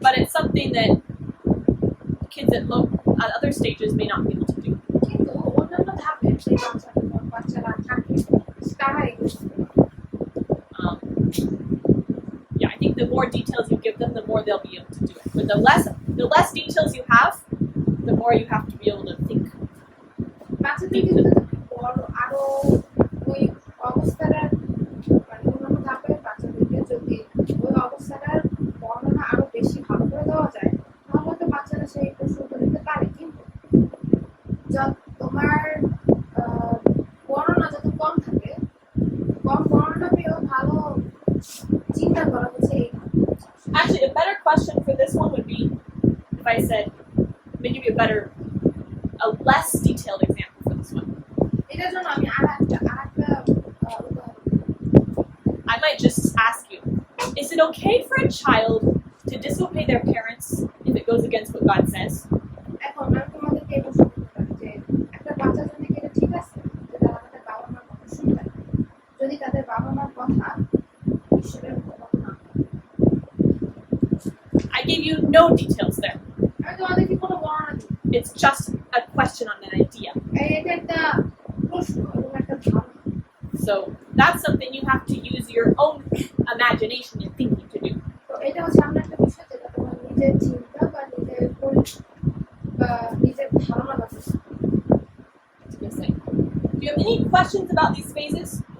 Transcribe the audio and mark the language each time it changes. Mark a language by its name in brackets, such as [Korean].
[English] something that kids at other stages may not be able to do. [Bangla] কিন্তু অন্যান্য ধাপে যে বাচ্চারা থাকে তারা এগুলো করতে পারে। [English] Um, yeah, I think the more details you give them, the more they'll be able to do it. But the less details you have, the more you have to be able to think. [Bangla] বাচ্চাদেরকে যদি বড় আরো ওই অবস্থাটার মানে অন্যান্য ধাপে বাচ্চাদেরকে যদি ওই অবস্থাটার বর্ণনা আরো বেশি ভালো করে দেওয়া যায় তাহলে হয়তো বাচ্চারা সেই প্রশ্ন উত্তর দিতে পারে। কিন্তু তোমার বর্ণনা যত কম থাকে কম বর্ণনা পেয়েও ভালো চিন্তা করা হচ্ছে এই [English] Actually, a better question for this one would be if I said, let me give you a less detailed example for this one. [Bangla] এটার জন্য আমি আরেকটা উদাহরণ [English] I might just ask you, is it okay for a child to disobey their parents if it goes against what God says? [Bangla] এখন আমি তোমাদেরকে এই প্রশ্ন করতে পারি যে একটা বাচ্চার জন্য কি এটা ঠিক আছে যে তারা তাদের বাবা মার কথা শুনবে যদি তাদের বাবা মার কথা ঈশ্বরের কথা না [English] I gave you no details there. [Bangla] আমি তোমাদেরকে কোনো বর্ণনা দিই [English] It's just a question on an idea. [Bangla] এটা একটা প্রশ্ন এবং একটা ধারণা [English] So that's something you have to use your own imagination and thinking to do. [Bangla] তো এটা হচ্ছে আমরা একটা বিষয় যেটা তোমার নিজের চিন্তা বা নিজের বা নিজের ধারণা আছে [English] Interesting. Do you have any questions about these phases?